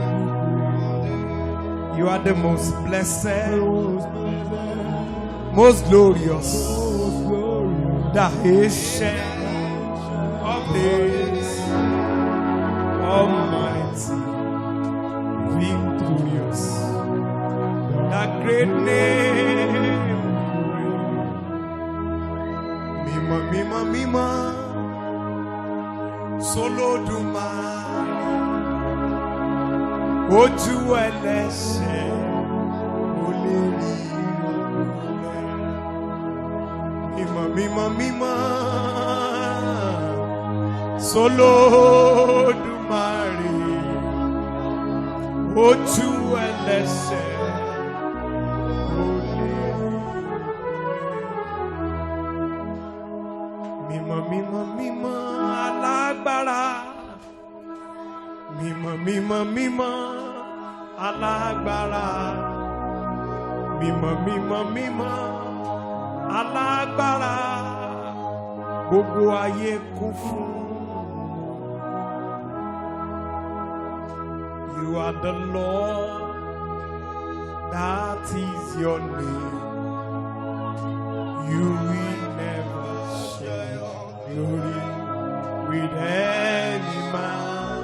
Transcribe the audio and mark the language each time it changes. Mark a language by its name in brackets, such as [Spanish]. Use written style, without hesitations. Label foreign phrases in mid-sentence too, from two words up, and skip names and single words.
[English] You are the most blessed, most glorious, the ancient of days, almighty, victorious, the great name. [Yoruba] Mima, mima, mima, Olódùmarè, ojú ẹlẹ́ṣẹ̀ ò lè rí rẹ̀. Mima, mima, mima, Olódùmarè, ojú ẹlẹ́ṣẹ̀ ò lè rí. Mima, mima, mima, alágbára. Mima, mima, mima, alágbára. Mima, mima, mima, alágbára. Gbogbo ayé kún fún. [English] You are the Lord, that is your name. You will never share your glory with any man.